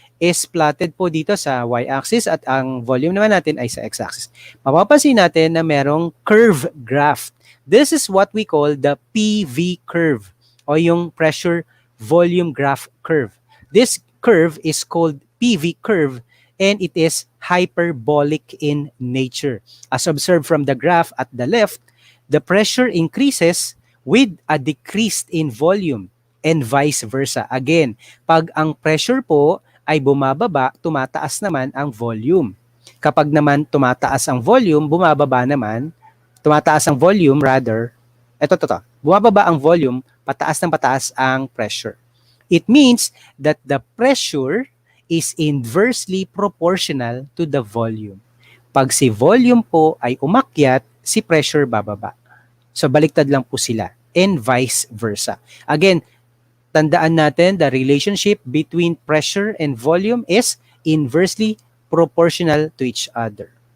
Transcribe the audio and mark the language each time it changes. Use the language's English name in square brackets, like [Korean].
[English] is plotted [Filipino] po dito sa y-axis at ang volume naman natin ay sa x-axis. Mapapansin natin na merong curve graph. [English] This is what we call the PV curve o yung pressure volume graph curve. This curve is called PV curve and it is hyperbolic in nature. As observed from the graph at the left, the pressure increases with a decrease in volume and vice versa. [Filipino] Again, pag ang pressure po ay bumababa, tumataas naman ang volume. Kapag naman tumataas ang volume, bumababa naman, tumataas ang volume rather, bumababa ang volume, pataas ng pataas ang pressure. [English] It means that the pressure is inversely proportional to the volume. [Filipino] Pag si volume po ay umakyat, si pressure bababa. So baliktad lang po sila [English] and vice versa. Again, tandaan natin the relationship between pressure and volume is inversely proportional to each other.